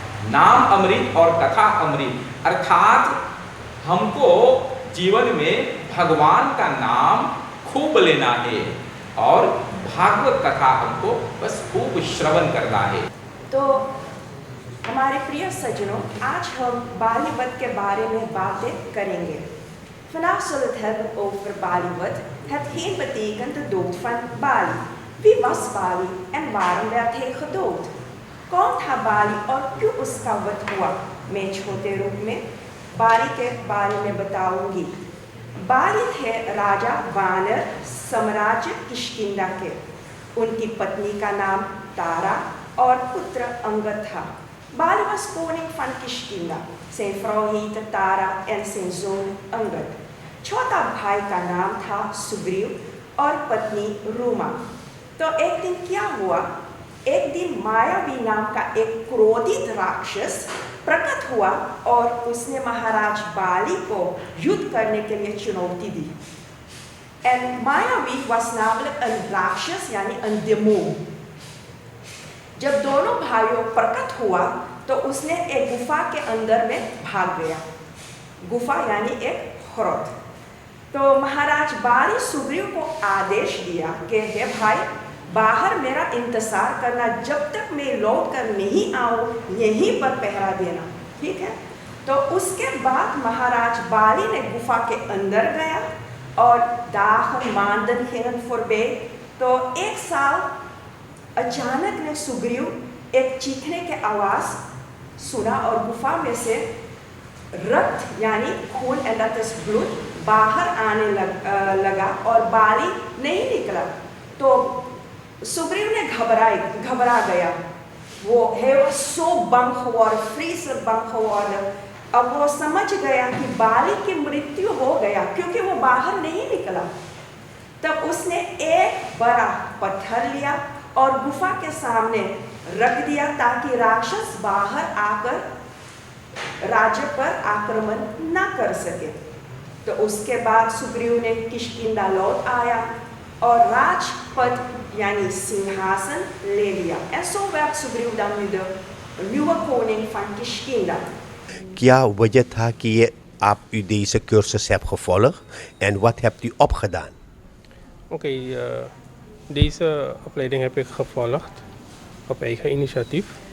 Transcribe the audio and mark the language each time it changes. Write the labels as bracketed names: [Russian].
[Hindi] नाम अमृत और कथा अमृत अर्थात हमको जीवन में भगवान का नाम खूब लेना है और भागवत कथा हमको बस खूब श्रवण करना है। तो हमारे प्रिय सज्जनों, आज हम बालीवध के बारे में बातें करेंगे। [Dutch] Vandaag zullen we het hebben over Ballywood, het geen betekent de dood van Bali. Wie was Bali en waarom werd hij gedood? [Hindi] कौन था बाली और क्यों उसका वध हुआ? मैं छोटे रूप में बाली के बारे में बताऊंगी। बाली थे राजा वानर साम्राज्य किष्किंधा के। उनकी पत्नी का नाम तारा और पुत्र अंगद था। [Dutch] Bali was koning van Kishkinda. Zijn vrouw heette Tara en zijn zoon Angad. [Hindi] छोटा भाई का नाम था सुग्रीव और पत्नी रूमा। तो एक दिन क्या हुआ? एक दिन मायावी नाम का एक क्रोधित राक्षस प्रकट हुआ और उसने महाराज बाली को युद्ध करने के लिए चुनौती दी। [Dutch] En मायावी was namelijk een [Hindi] राक्षस यानी [Dutch] een demon। [Hindi] जब दोनों भाइयों प्रकट हुआ तो उसने एक गुफा के अंदर में भाग गया। गुफा यानी एक ख्रोट। तो महाराज बाली सुग्रीव को आदेश दिया कि हे भाई, बाहर मेरा इंतजार करना, जब तक मैं लौट कर नहीं आऊँ यहीं पर पहरा देना, ठीक है? तो उसके बाद महाराज बाली ने गुफा के अंदर गया और [Dutch] dagen maanden gingen voorbij। [Hindi] तो एक साल अचानक ने सुग्रीव एक चीखने के आवाज़ सुना और गुफा में से रक्त यानी खून, [Dutch] en dat is bloed, [Hindi] बाहर आने लगा और बाली नहीं निकला। तो सुग्रीव ने घबरा गया। [Dutch] Hij was zo bang geworden, vreselijk bang geworden। [Hindi] अब वो समझ गया कि बाली की मृत्यु हो गया क्योंकि वो बाहर नहीं निकला। तब उसने एक बड़ा पत्थर लिया और गुफा के सामने रख दिया ताकि राक्षस बाहर आकर राज्य पर आक्रमण न कर सके। तो उसके बाद सुग्रीव ने किष्किंधा लौट आया और राजपद यानी सिंहासन ले लिया। [Dutch] En zo werd सुग्रीव dan nu de nieuwe koning van Kiष्किंधा। [Hindi] क्या वजह था कि ये आप [Dutch] deze cursus hebt gevolgd en wat hebt u opgedaan? Oké, deze opleiding heb ik gevolgd op eigen initiatief.